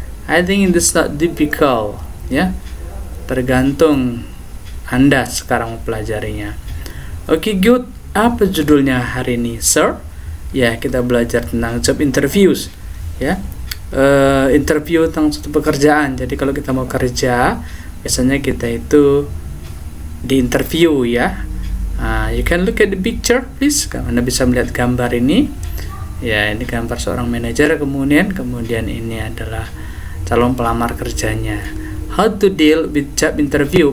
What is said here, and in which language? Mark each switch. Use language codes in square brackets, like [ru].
[en] I think it is not difficult ya. [id] Tergantung Anda sekarang mempelajarinya. Oke, [en] good. [id] Apa judulnya hari ini, sir? Ya, kita belajar tentang job interviews ya. Interview tentang suatu pekerjaan. Jadi kalau kita mau kerja, biasanya kita itu di interview ya. [en] You can look at the picture please. [id] Anda bisa melihat gambar ini. Ya, ini gambar seorang manajer, kemudian ini adalah calon pelamar kerjanya. [en] How to deal with job interview?